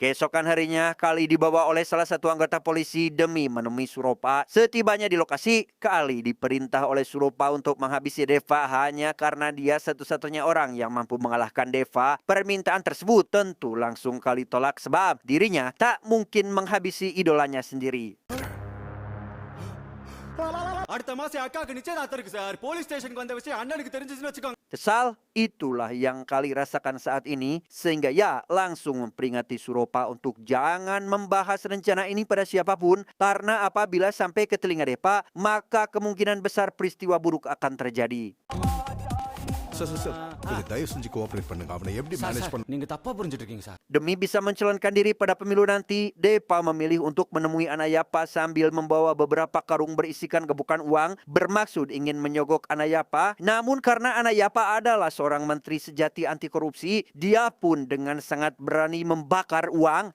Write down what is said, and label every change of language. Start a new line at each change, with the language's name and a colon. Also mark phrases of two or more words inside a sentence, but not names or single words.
Indonesian: Keesokan harinya, Kali dibawa oleh salah satu anggota polisi demi menemui Suropa. Setibanya di lokasi, Kali diperintah oleh Suropa untuk menghabisi Deva hanya karena dia satu-satunya orang yang mampu mengalahkan Deva. Permintaan tersebut tentu langsung Kali tolak sebab dirinya tak mungkin menghabisi idolanya sendiri.
Tamil: அடுத்த மாசம் அக்காக்கு நிச்சயதார்த்தம் இருக்கு சார். போலீஸ் ஸ்டேஷனுக்கு வந்த விஷயம் அண்ணனுக்கு தெரிஞ்சிச்சுன்னு வச்சுக்கோங்க.
Indonesian: Kesal, itulah yang Kali rasakan saat ini, sehingga ia langsung memperingati Suropa untuk jangan membahas rencana ini pada siapapun, karena apabila sampai ke telinga Deva, maka kemungkinan besar peristiwa buruk akan terjadi.
Tamil: சார் கொஞ்சம் தயவு செஞ்சு கோஆபரேட் பண்ணுங்க. அவனை எப்படி மேனேஜ் பண்ண நீங்க தப்பா புரிஞ்சிட்டு இருக்கீங்க சார்.
Indonesian: Demi bisa mencalonkan diri pada pemilu nanti, Deva memilih untuk menemui Anayapa sambil membawa beberapa karung berisikan gebukan uang, bermaksud ingin menyogok Anayapa. Namun karena Anayapa adalah seorang menteri sejati anti korupsi, dia pun dengan sangat berani membakar uang.